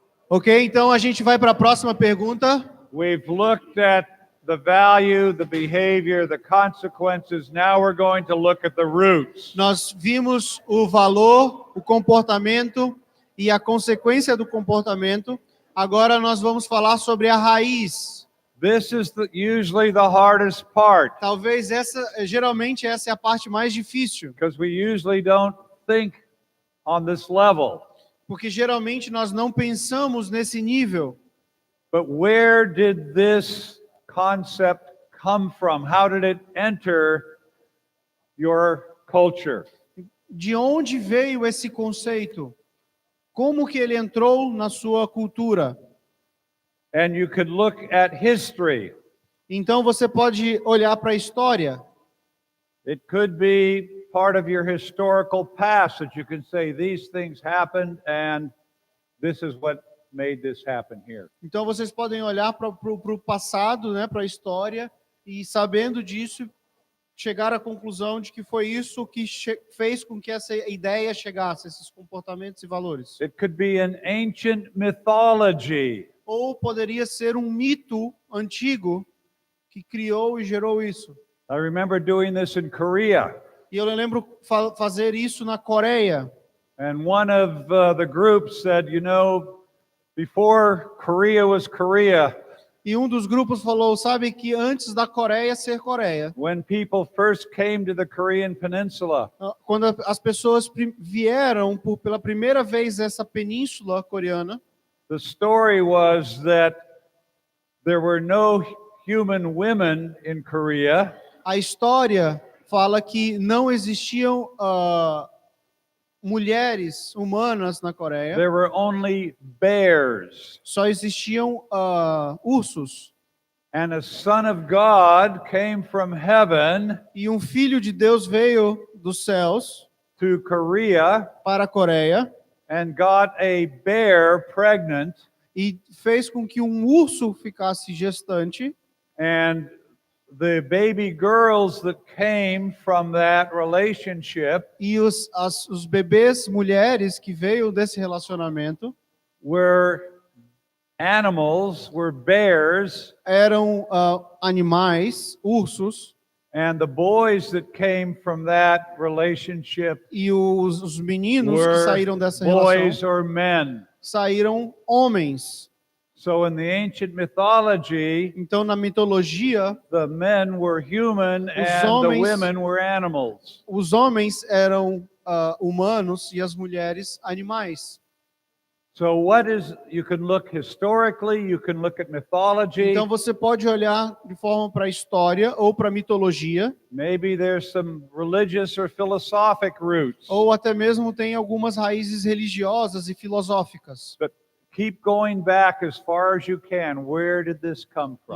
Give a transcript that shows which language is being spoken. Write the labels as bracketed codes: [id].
[pt] Ok, então a gente vai para a próxima pergunta. [en] We've looked at the value, the behavior, the consequences. Now we're going to look at the roots. [pt] Nós vimos o valor, o comportamento e a consequência do comportamento. Agora nós vamos falar sobre a raiz. [en] This is usually the hardest part. [pt] Talvez geralmente essa é a parte mais difícil. [en] Because we usually don't think on this level. [pt] Porque geralmente nós não pensamos nesse nível. [en] But where did this concept come from? How did it enter your culture? [pt] De onde veio esse conceito? Como que ele entrou na sua cultura? [en] And you could look at history. [pt] Então você pode olhar para a história. [en] It could be part of your historical past that you can say these things happened and this is what made this happen here. [pt] Então vocês podem olhar para o passado, né, para a história, e sabendo disso, chegar à conclusão de que foi isso que fez com que essa ideia chegasse, esses comportamentos e valores. [en] It could be an ancient mythology. [pt] Ou poderia ser um mito antigo que criou e gerou isso. [en] I remember doing this in Korea. [pt] E eu lembro fazer isso na Coreia. [en] And one of the groups said, you know, before Korea was Korea, [pt] e um dos grupos falou, sabe que antes da Coreia ser Coreia, [en] when people first came to the Korean peninsula, [pt] quando as pessoas vieram pela primeira vez essa península coreana, [en] the story was that there were no human women in Korea. [pt] A história fala que não existiam mulheres humanas na Coreia. [en] There were only bears. [pt] Só existiam ursos. [en] And a son of God came from heaven. [pt] E um filho de Deus veio dos céus [en] to Korea [pt] para a Coreia. [en] And got a bear pregnant. [pt] E fez com que um urso ficasse gestante. [en] And the baby girls that came from that relationship, [pt] e os bebês mulheres que veio desse relacionamento, [en] were animals, were bears, [pt] eram animais, ursos, [en] and the boys that came from that relationship, [pt] e os meninos [en] were [pt] que saíram dessa [en] boys [pt] relação, [en] or men. [pt] Saíram homens. [en] So in the ancient mythology, [pt] então na mitologia, [en] the men were human and the women were animals. [pt] Os homens eram humanos e as mulheres animais. [en] So you can look historically, you can look at mythology. [pt] Então você pode olhar de forma para a história ou para a mitologia. [en] Maybe there's some religious or philosophic roots. [pt] Ou até mesmo tem algumas raízes religiosas e filosóficas. [en] But keep going back as far as you can. Where did this come from?